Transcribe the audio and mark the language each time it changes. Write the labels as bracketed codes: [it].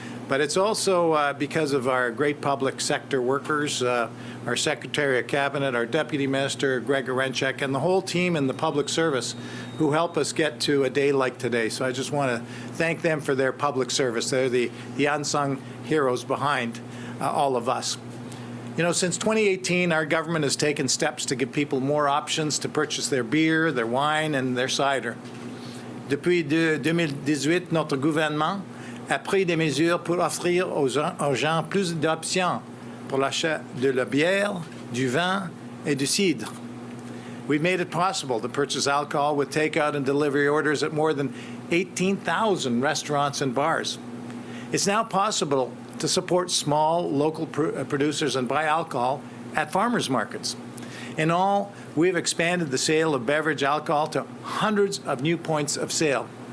[en] But it's also because of our great public sector workers, our Secretary of Cabinet, our Deputy Minister, Greg Orenchek, and the whole team in the public service who help us get to a day like today. So I just want to thank them for their public service. They're the unsung heroes behind all of us. You know, since 2018, our government has taken steps to give people more options to purchase their beer, their wine, and their cider. [fr] Depuis 2018, notre gouvernement a pris des mesures pour offrir aux gens plus d'options pour l'achat de la bière, du vin, et du cidre. [en] We've made it possible to purchase alcohol with takeout and delivery orders at more than 18,000 restaurants and bars. It's now possible to support small local producers and buy alcohol at farmers markets. In all, we've expanded the sale of beverage alcohol to hundreds of new points of sale.